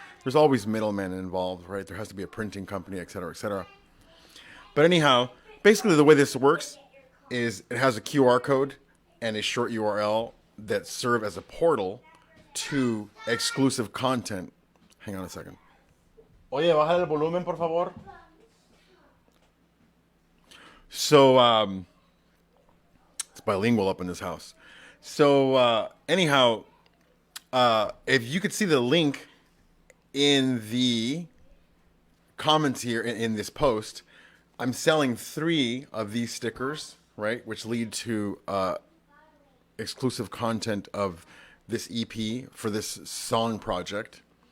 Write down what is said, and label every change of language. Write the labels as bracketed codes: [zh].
[en] There's always middlemen involved, right? There has to be a printing company, et cetera, et cetera. But anyhow, basically the way this works is it has a QR code and a short URL that serve as a portal to exclusive content. Hang on a second. [es] Oye, baja el volumen, por favor. [en] So, it's bilingual up in this house. So, anyhow, if you could see the link in the comments here in this post, I'm selling 3 of these stickers, right, which lead to exclusive content of this EP for this song project.